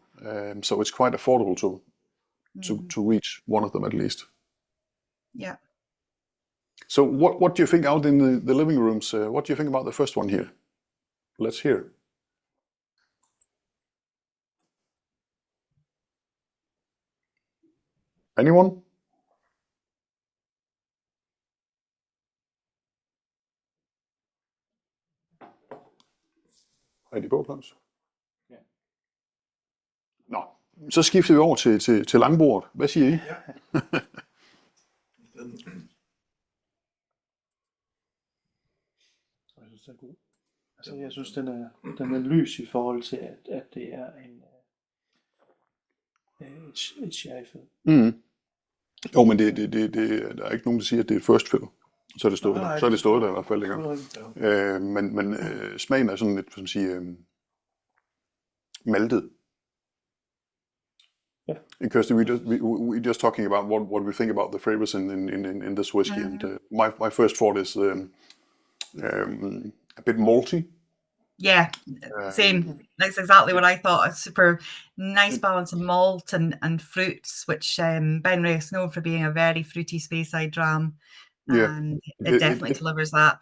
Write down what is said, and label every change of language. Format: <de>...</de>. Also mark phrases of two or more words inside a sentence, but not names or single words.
<en>So it's quite affordable to reach one of them at least. Yeah. So what do you think out in the living rooms? What do you think about the first one here? Let's hear. Anyone?</en> <da>Er de på, Claus? Ja. Nå, så skifter vi over til langbordet. Hvad siger I? Ja. Jeg synes, den er god. Altså, jeg synes, den er lys i forhold til, at det er et sherryfed. Mm. Jo, men det, der er ikke nogen, der siger, at det er et</da> <en>first fill.</en> <da>Så er det stået der. Så er det stået der i hvert fald, ikke? Men smagen er sådan lidt, som sige, maltet.</da> <en>Yeah. And Kirsty, we just talking about what we think about the flavors in this whiskey, and my first thought is a bit malty. Yeah, same. That's exactly what I thought. A super nice balance of malt and fruits, which BenRiach is known for being a very fruity Speyside dram, and it definitely delivers that.</en>